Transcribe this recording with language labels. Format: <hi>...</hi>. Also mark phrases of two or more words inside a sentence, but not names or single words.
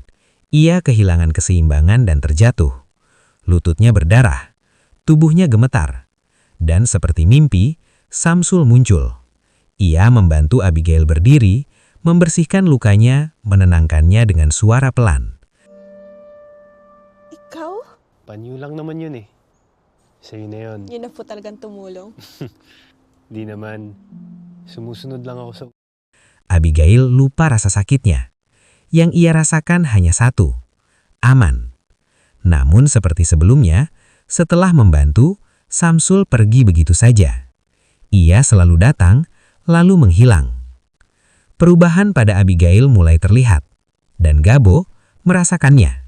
<id>Ia kehilangan keseimbangan dan terjatuh. Lututnya berdarah. Tubuhnya gemetar. Dan seperti mimpi, Samsul muncul. Ia membantu Abigail berdiri, membersihkan lukanya, menenangkannya dengan suara pelan.</id> <tl>Ikaw? Panyo lang naman yun eh. Sa'yo na yun. Yun na po talagang tumulong. Di naman. Sumusunod lang ako sa...</tl> <id>Abigail lupa rasa sakitnya. Yang ia rasakan hanya satu, aman. Namun seperti sebelumnya, setelah membantu, Samsul pergi begitu saja. Ia selalu datang, lalu menghilang. Perubahan pada Abigail mulai terlihat, dan Gabo merasakannya.</id>